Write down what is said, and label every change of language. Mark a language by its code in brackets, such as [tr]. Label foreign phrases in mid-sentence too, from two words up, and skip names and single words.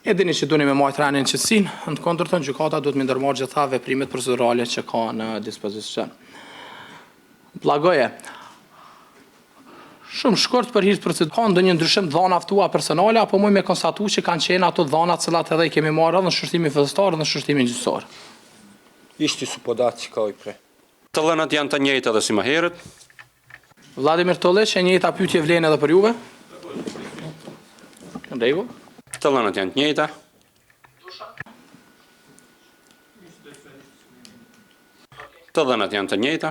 [sq] E dini që duni me majtë rënien qetësinë, në të kundërtën gjykata duhet me ndërmarrë gjitha veprimet procedurale që ka në dispozicion. Vllagoje. Shumë shkurt për hir të procedurës. Ka ndonjë ndryshim të dhëna aftua personale apo më me konstatu që kanë qenë ato dhëna të cilat edhe i kemi marrë edhe në shërtimin fillestar dhe në shërtimin gjyqësor. [sr] Ishte su podaci kao i pre. [sq] Të dhënat janë të njëjta edhe si më herët. Vladimir Tollić, e njëjta pyetje vlen edhe për juve? Në rregull. Të dhënat janë të njëjta. Të dhënat janë të njëjta.